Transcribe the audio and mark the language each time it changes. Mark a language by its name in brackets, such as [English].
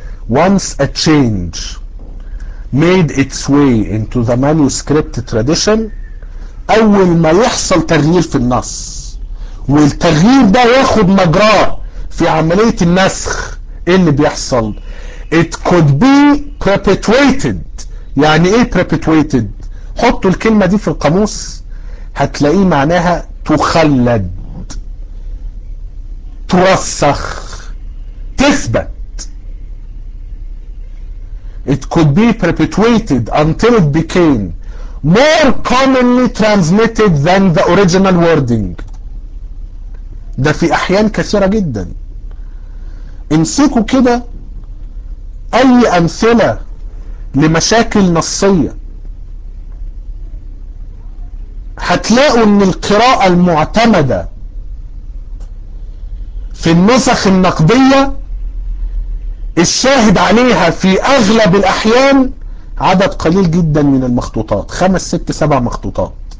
[English] Once a change made its way into the manuscript tradition، [Arabic] أول ما يحصل تغيير في النص والتغيير ده ياخد مجراه في عملية النسخ، إيه اللي بيحصل؟ [English] It could be perpetuated. [Arabic] يعني ايه perpetuated؟ حطوا الكلمة دي في القاموس هتلاقيه معناها تخلد ترسخ تثبت. [English] It could be perpetuated until it became more commonly transmitted than the original wording. [Arabic] ده في احيان كثيرة جدا. امسكوا كده أي أمثلة لمشاكل نصية هتلاقوا أن القراءة المعتمدة في النسخ النقدية الشاهد عليها في أغلب الأحيان عدد قليل جدا من المخطوطات، 5 6 7 مخطوطات.